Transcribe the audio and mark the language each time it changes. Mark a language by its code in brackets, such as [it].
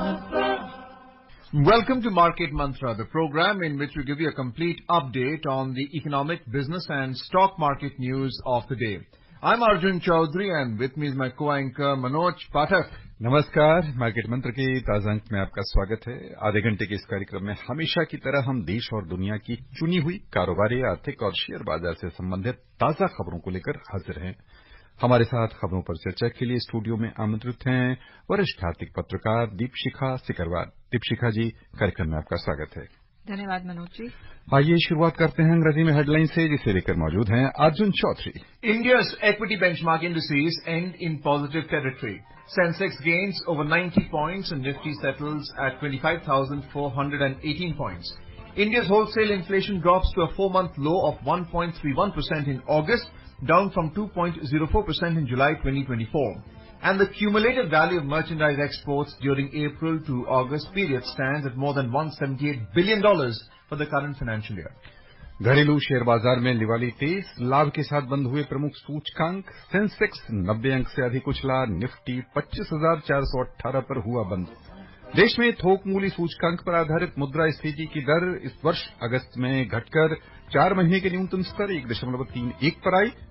[en] Welcome to Market Mantra, the program in which we give you a complete update on the economic, business and stock market news of the day. I'm Arjun Chaudhary and with me is my co-anchor Manoj Pathak. [hi] नमस्कार, market मंत्र के ताजा अंक में आपका स्वागत है। आधे घंटे के इस कार्यक्रम में हमेशा की तरह हम देश और दुनिया की चुनी हुई कारोबारी, आर्थिक और शेयर बाजार से संबंधित ताजा खबरों को लेकर हाजिर हैं। हमारे साथ खबरों पर चर्चा के लिए स्टूडियो में आमंत्रित हैं वरिष्ठ आर्थिक पत्रकार दीपशिखा सिकरवार। दीपशिखा जी, कार्यक्रम में आपका स्वागत है। धन्यवाद मनोज जी। आइए शुरुआत करते हैं अंग्रेजी में हेडलाइन से, जिसे लेकर मौजूद हैं Arjun Chaudhary. [en] India's equity benchmark indices end in positive territory. Sensex gains over 90 points and Nifty settles at 25,418 points. India's wholesale inflation drops to a 4-month low of 1.31% in August, down from 2.04% in July 2024. And the cumulative value of merchandise exports during April to August period stands at more than $178 billion for the current financial year. [hi] घरेलू share बाजार में दिवाली तेज, लाभ के साथ बंद हुए प्रमुख सूचकांक। सेंसेक्स 90 अंक से अधिक उछला, निफ्टी 25,418 पर हुआ बंद। देश में थोक मूल्य सूचकांक पर आधारित मुद्रास्फीति की दर इस वर्ष अगस्त में घटकर 4 महीने के न्यूनतम स्तर 1.31 पर आई।